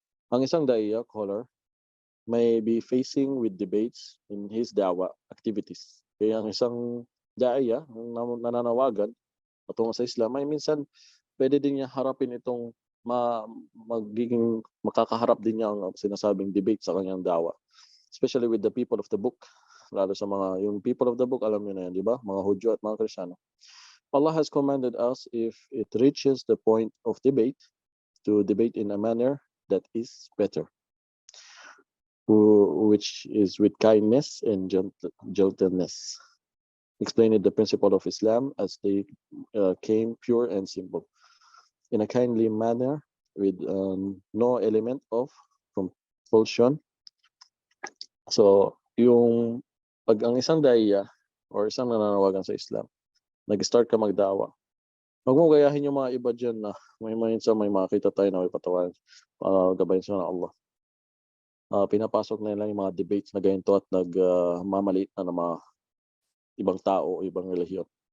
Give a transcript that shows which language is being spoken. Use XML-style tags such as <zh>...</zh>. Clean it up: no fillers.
<tl>Ang isang</tl> <en>daiya, caller, may be facing with debates in his dawah activities.</en> <tl>Kaya ang isang daiya, nananawagan patungo sa Islam, ay minsan pwede din niya harapin itong magiging makakaharap din niya ang sinasabing debate sa kanyang dawah.</tl> <en>Especially with the people of the book.</en> <tl>Lalo sa yung</tl> <en>people of the book,</en> <tl>alam niyo na yan, di ba? Mga Hudyo at mga Kristiyano.</tl> <en>Allah has commanded us, if it reaches the point of debate, to debate in a manner that is better, which is with kindness and gentleness. Explaining the principle of Islam as they came pure and simple, in a kindly manner, with no element of compulsion.</en> <tl>So, pag ang isang daiya or isang nananawagan sa Islam, nag-start ka magdawa, huwag mo gayahin yung mga iba dyan na may makita tayo na may patawaran, gabayin sila ng Allah. Pinapasok na nila yung mga debates na ganito at nagmamaliit na ng mga ibang tao o ibang relihiyon.</tl>